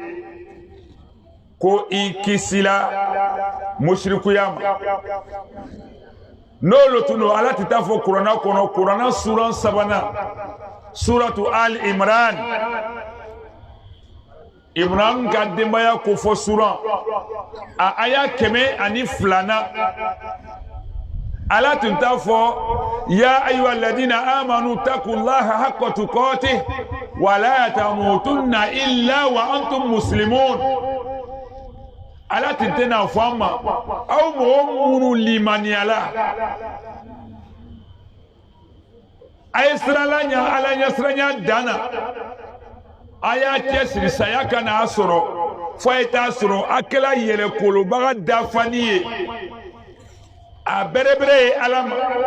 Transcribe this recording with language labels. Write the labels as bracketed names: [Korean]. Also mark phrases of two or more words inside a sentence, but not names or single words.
[Bambara] ko i kisila musirikuya ma n'olu tun don ala tɛ taa fɔ kuranna kɔnɔ kuranna suran 3 suratu al imran Ibrahim ka denbaya ko fɔ suran a aya 102 ala tun t'a fɔ [Arabic] يا أيها الذين آمنوا اتقوا الله حق تقاته ولا تموتن إلا وأنتم مسلمون [Bambara] ala tun tɛna fɔ an ma aw mɔgɔ minnu limaniyala a ye sirala ɲa ala ɲɛ siranya danna a y'a cɛsiri saya ka n'a sɔrɔ fo a ye t'a sɔrɔ a kɛla yɛrɛkolobaga dafani ye a bɛrɛbɛrɛ ye ala ma